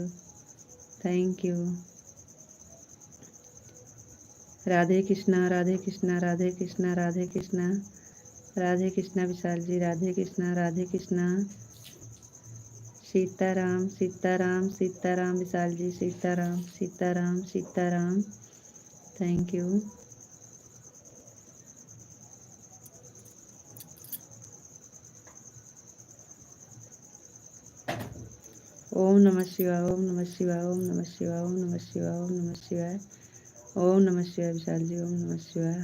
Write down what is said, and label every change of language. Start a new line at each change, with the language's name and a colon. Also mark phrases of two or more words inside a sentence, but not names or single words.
English: thank you.
Hindi: राधे कृष्णा, राधे कृष्णा, राधे कृष्णा, राधे कृष्णा, राधे कृष्णा विशाल जी, राधे कृष्णा, राधे कृष्णा। सीताराम, सीताराम, सीताराम विशाल जी, सीताराम, सीताराम, सीताराम।
English: thank you.
Sanskrit: ओम नमः शिवाय, ओम नमः शिवाय, ओम नमः शिवाय, ओम नमः शिवाय, ओम नमः शिवाय, ओम नमः शिवाय विशाल जी, ओम नमः शिवाय।